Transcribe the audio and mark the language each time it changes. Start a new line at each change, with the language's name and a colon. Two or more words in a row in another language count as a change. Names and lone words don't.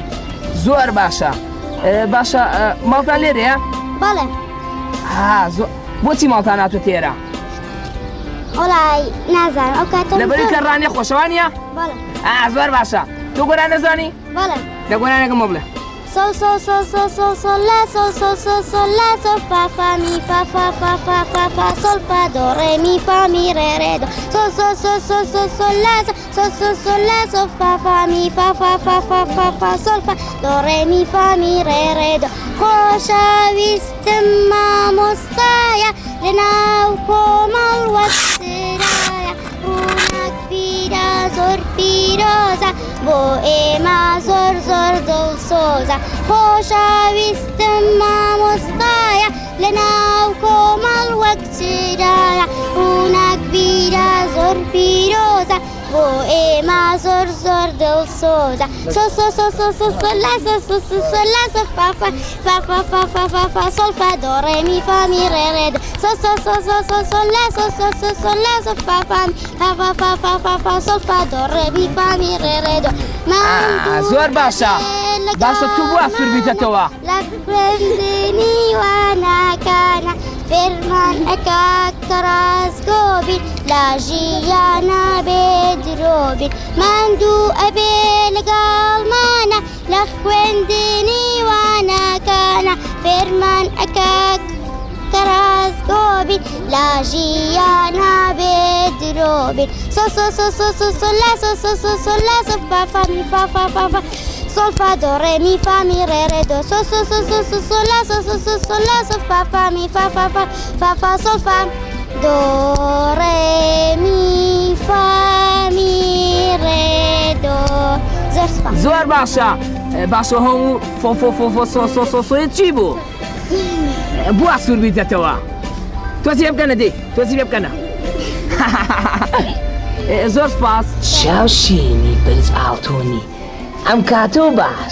Central Kurdish: زۆر باشە باشە ماڵتان لێرەیە؟ بەڵێ بۆچی ماڵتان هاتووە تێرە؟ وەڵای نازانم ئەو کاتە لەبەری کە ڕانیە خۆشەوانیە؟ بەڵێ زۆر باشە تۆ گۆران نەزانی؟ بەڵێ لە گۆرانێکم بڵێ sol sol sol sol sol sol la sol sol sol sol la sol fa fa mi fa fa fa fa fa fa sol fa do re mi fa mi re re do sol sol sol sol sol sol la sol sol sol la sol fa fa mi fa fa fa fa fa fa sol fa do re mi fa mi re re do خۆشەویستم مامۆستایە لەناو کۆمەڵ وەسرایە ڕووناک پیرە زۆر پیرۆزە بۆ ئێمە زۆر زۆر دڵسۆزە خۆشەویستم مامۆستایە لەناو کۆمەڵ وەک چرایە ڕووناک پیرە زۆر پیرۆزە بۆ ئێمە زۆر زۆر دڵسۆزە سۆ سۆ سۆ سۆ سۆ سۆ لا سۆ سۆ سۆ سۆ لا سۆ فا فا فا فا فا فا فا فا سۆل فا دۆ ڕێ می فا می ڕێ ڕێ دۆ سۆ سۆ سۆ سۆ سۆ سۆ لا سۆ سۆ سۆ سۆ لا سۆ فا فا فا فا فا فا فا فا سۆل فا دۆ ڕێ می فا می ڕێ ڕێ دۆ زۆر باشە باشە تو بووە سوربیتەتەوە لە خوێندنی واناکانە فێرمان ئەکا کە ڕاستگۆ بین لە ژیانە بێ درۆ بین ماندوو ئەبێ لەگەڵمانە لە خوێندنی واناکانە فێرمان ئەکا کە ڕاستگۆ بین لە ژیانە بێ درۆ بین سۆ سۆ سۆ سۆ سۆ سۆ لا سۆ سۆ سۆ سۆ لا سۆ فا فا می فا فا فا فا sol fa do re mi fa mi re re do so so so so so so la so so so so la so fa fa mi fa fa fa fa fa sol fa do re mi fa mi re do زۆر سپاس. زۆر باشە باشە هەموو فۆفۆفۆفۆسۆسۆسۆیت چی بوو؟ بووە سوور بیتەتەوە تۆزی لێ بکەنە دێ تۆزی لێ بکەنە زۆر سپاس چاوشینی برز ئاڵتۆنی ئەم کاتۆ باش